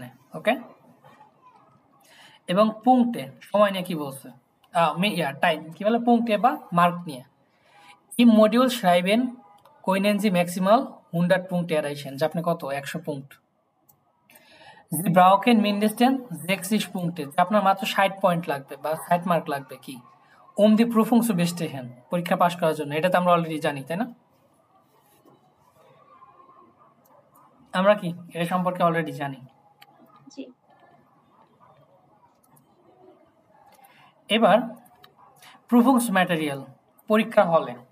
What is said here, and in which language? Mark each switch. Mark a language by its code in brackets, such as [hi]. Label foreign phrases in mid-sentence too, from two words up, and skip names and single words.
[bn] ওকে, এবং পুংটে সময় নিয়ে কি বলছে, টাইম কি বলে, পুংটে বা মার্ক নিয়ে। [de] Im Modul schreiben können Sie maximal 100 Punkte erreichen, [bn] যে আপনি কত 100 পুঙ্ক্ট। [de] Sie brauchen mindestens 60 Punkte, [bn] যে আপনার মাত্র 60 পয়েন্ট লাগবে বা 60 মার্ক লাগবে কি [de] die Prüfung zu bestehen, [bn] পরীক্ষা পাস করার জন্য। এটা তো আমরা অলরেডি জানি, তাই না? আমরা কি এটা সম্পর্কে অলরেডি জানি। জি। এবার Prüfungsmaterial, পরীক্ষা হলে।